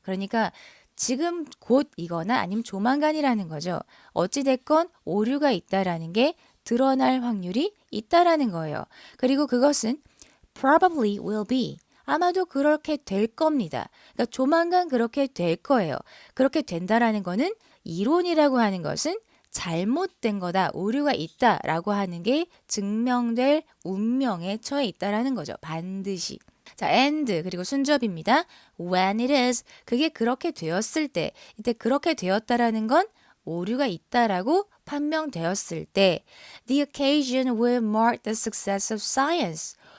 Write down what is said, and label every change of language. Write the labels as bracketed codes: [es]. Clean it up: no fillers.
[ko] 그러니까 지금 곧 이거나 아니면 조만간이라는 거죠. 어찌됐건 오류가 있다라는 게 드러날 확률이 있다라는 거예요. 그리고 그것은 [en] probably will be. [ko] 아마도 그렇게 될 겁니다. 그러니까 조만간 그렇게 될 거예요. 그렇게 된다라는 거는 이론이라고 하는 것은 잘못된 거다, 오류가 있다라고 하는 게 증명될 운명에 처해 있다라는 거죠. 반드시. 자, and 그리고 순접입니다. [en] When it is [ko] 그게 그렇게 되었을 때, 이때 그렇게 되었다라는 건 오류가 있다라고 판명되었을 때, [en] the occasion will mark the success of science.